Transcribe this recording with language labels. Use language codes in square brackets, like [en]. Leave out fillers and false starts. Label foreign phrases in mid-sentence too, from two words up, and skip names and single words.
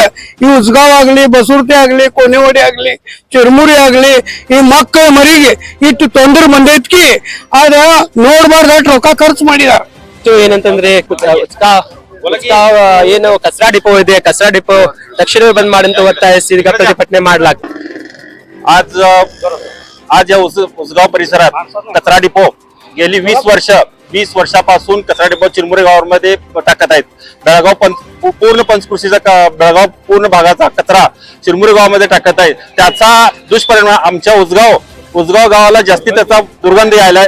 [kn] ಈ ಉಸ್ಗಾವ್ ಆಗ್ಲಿ, ಬಸೂರ್ತಿ ಆಗ್ಲಿ, ಕೋನೆವಾಡಿ ಆಗ್ಲಿ, ಚಿರುಮುರಿ ಆಗ್ಲಿ, ಈ ಮಕ್ಕಳ ಮರಿಗೆ ಇಟ್ಟು ತೊಂದ್ರೆ ಬಂದೈತ್ಕಿ ಅದ ನೋಡ್ಬಾರ್ದ ರೊಕ್ಕ ಖರ್ಚು ಮಾಡಿದಾರ. ಏನಂತಂದ್ರೆ ಏನು ಕಸರಾ ಡಿಪೋ ಇದೆ, ಕಸರಾ ಡಿಪೋ ತಕ್ಷಣ ಬಂದ್ ಮಾಡಂತ ಒತ್ತಾಯಿಸಿ ಈಗ ಪ್ರತಿಭಟನೆ ಮಾಡ್ಲಾಗ್ತದೆ. [mr] आज या उसगाव परिसरात कचरा डिपो गेली 20 वर्षापासून कचरा डिपो चिरमुरे गावामध्ये टाकत आहेत. बेळगाव पूर्ण पंचकृषीचा बेळगाव पूर्ण भागाचा कचरा चिरमुरे गावामध्ये टाकत आहेत. त्याचा दुष्परिणाम आमच्या उसगाव गावाला जास्ती त्याचा दुर्गंध यायलाय.